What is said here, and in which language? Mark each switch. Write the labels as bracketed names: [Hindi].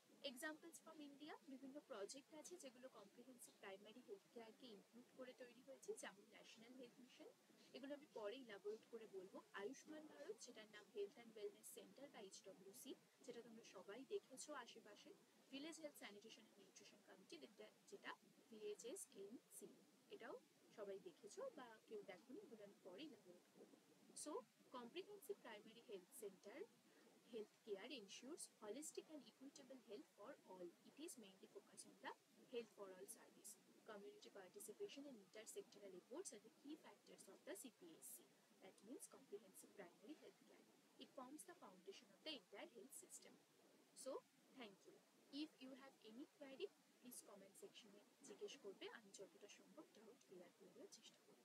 [Bangla] Examples from India, বিভিন্ন project আছে যেগুলো কম্প্রিহেন্সিভ প্রাইমারি হেলথ কেয়ারকে ইনক্লুড করে তৈরি হয়েছে, যেমন ন্যাশনাল হেলথ মিশন, এগুলো আমি পরে ইলাবোরেট করে বলবো। আয়ুষ্মান ভারত, যেটার নাম হেলথ অ্যান্ড ওয়েলনেস সেন্টার বা HWC, যেটা তোমরা সবাই দেখেছো আশেপাশে। Village health sanitation and nutrition committee, যেটা VHSNC, এটাও সবাই দেখেছো বা কেউ দেখোনি, এগুলো আমি পরে ইলাবোরেট করবো। [English] So comprehensive primary health centre healthcare ensures holistic and equitable health for all. It is mainly focused on the health for all service. Community participation and intersectoral efforts are the key factors of the CPHC. That means comprehensive primary health care. It forms the foundation of the entire health system. So, thank you. If you have any query, please comment section [Bangla] এ জিজ্ঞেস করবে, আমি যতটা সম্ভব doubt clear করে দেওয়ার চেষ্টা